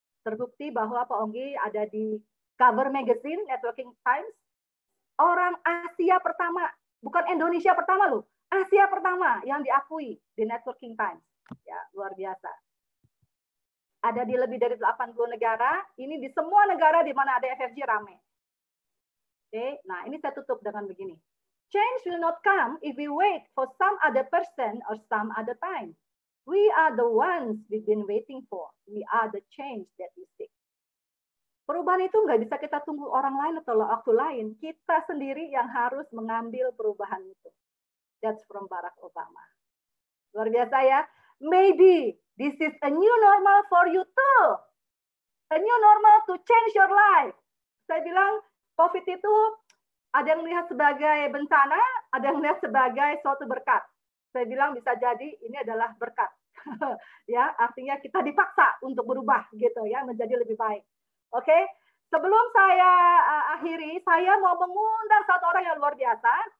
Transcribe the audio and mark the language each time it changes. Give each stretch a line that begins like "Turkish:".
Indonesian: Terbukti bahwa Pak Onggi ada di cover magazine Networking Times, orang Asia pertama, bukan Indonesia pertama loh, Asia pertama yang diakui di Networking Times. Ya, luar biasa. Ada di lebih dari 80 negara, ini di semua negara di mana ada FFG rame. Oke, nah ini saya tutup dengan begini.
English: Change will not come if we wait for some other person or some other time. We are the ones we've been waiting for. We are the change that we seek.
Indonesian: Perubahan itu nggak bisa kita tunggu orang lain atau waktu lain. Kita sendiri yang harus mengambil perubahan itu.
English: That's from Barack Obama.
Indonesian: Luar biasa ya.
English: Maybe this is a new normal for you too. A new normal to change your life.
Indonesian: Saya bilang COVID itu ada yang melihat sebagai bencana, ada yang melihat sebagai suatu berkat. Saya bilang bisa jadi ini adalah berkat. Ya, artinya kita dipaksa untuk berubah gitu ya, menjadi lebih baik. Oke, sebelum saya akhiri, saya mau mengundang satu orang yang luar biasa.